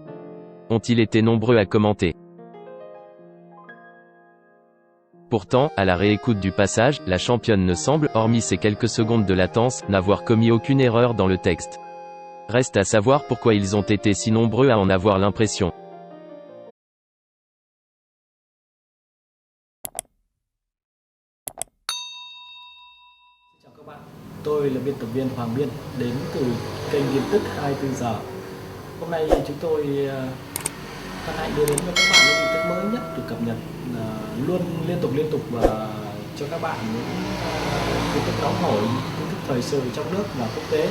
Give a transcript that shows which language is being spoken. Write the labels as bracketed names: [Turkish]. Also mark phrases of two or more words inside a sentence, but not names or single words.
[French] Ont-ils été nombreux à commenter. Pourtant, à la réécoute du passage, la championne ne semble, hormis ces quelques secondes de latence, n'avoir commis aucune erreur dans le texte. Reste à savoir pourquoi ils ont été si nombreux à en avoir l'impression. [Vietnamese] Chào các bạn, tôi là biên tập viên Hoàng Biên, đến từ kênh tin tức 24 giờ. Hôm nay chúng tôi hân hạnh đưa đến cho các bạn những tin tức mới nhất được cập nhật luôn liên tục và cho các bạn những tin tức nóng hổi, tin tức thời sự trong nước và quốc tế.